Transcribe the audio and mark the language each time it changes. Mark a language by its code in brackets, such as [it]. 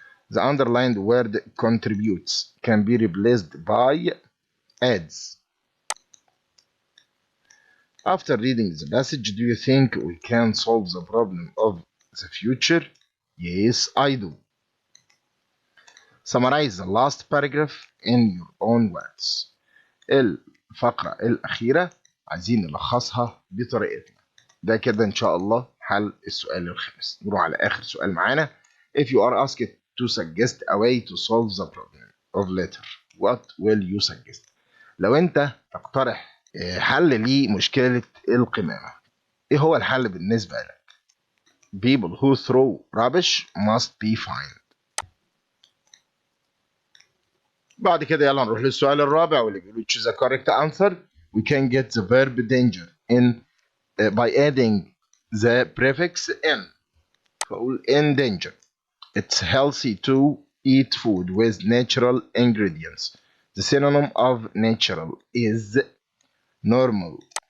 [en] The underlined word contributes can be replaced by adds. After reading the passage, do you think we can solve the problem of the future? Yes, I do. Summarize the last paragraph in your own words. [ar] الفقرة الأخيرة عايزين نلخصها بطريقتنا. ده كده إن شاء الله حل السؤال الخامس. نروح على آخر سؤال معانا. [en] If you are asked to suggest a way to solve the problem of litter, what will you suggest? [ar] لو أنت تقترح حل لمشكلة القمامة، إيه هو الحل بالنسبة لك؟ [en] People who throw rubbish must be fined. [ar] بعد كده يلا نروح للسؤال الرابع واللي بيقول [en] choose the correct answer. We can get the verb danger in by adding the prefix in. [ar] فأقول [en] in danger. It's healthy to eat food with natural ingredients. The synonym of natural is normal.